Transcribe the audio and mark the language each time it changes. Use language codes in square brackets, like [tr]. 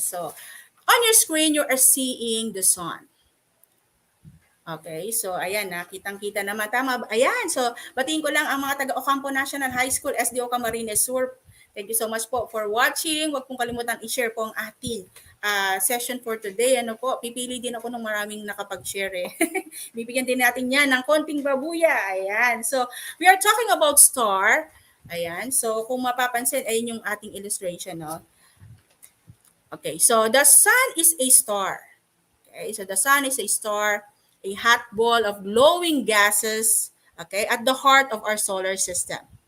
[en] So on your screen, you are seeing the sun. [tl] Okay, so ayan na, kitang-kita naman. Tama, ayan. So, batiin ko lang ang mga taga Ocampo National High School, SDO Camarines Sur. [en] Thank you so much po for watching. [tl] Huwag pong kalimutan i-share po ang ating session for today. Ano po, pipili din ako ng maraming nakapag-share eh. Bibigyan din natin yan ng konting babuya. Ayan. [en] So, we are talking about star. [tl] Ayan. So, kung mapapansin, ayun yung ating illustration. No? [en] Okay, so the sun is a star. Okay, so the sun is a star, a hot ball of glowing gases, okay, at the heart of our solar system.